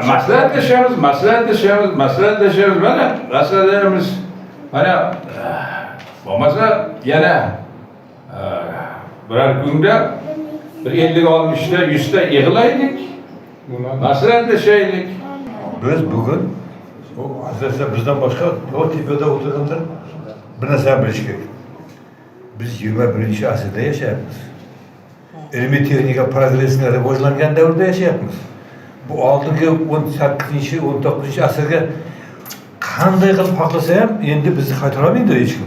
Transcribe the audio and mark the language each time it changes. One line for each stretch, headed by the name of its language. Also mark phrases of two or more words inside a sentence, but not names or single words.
Uzbek: Maslahatlashamiz. Mana maslahatlarimiz mana bo'lmasa yana birer kunda bir 50-60 ta 100 ta yig'laylik. Maslahatlashaylik.
Turkish: Biz bugün o aslında bizden başka o tepede oturanlar
Uzbek: bir narsa bilish kerak. Biz 21. asrda yashayapmiz. Ilmiy texnika progressini rivojlangan davrda yashayapmiz. Bu oldingi 18, 19 asrga qanday qilib xohlasa ham endi bizni qaytarolmaydi hech kim.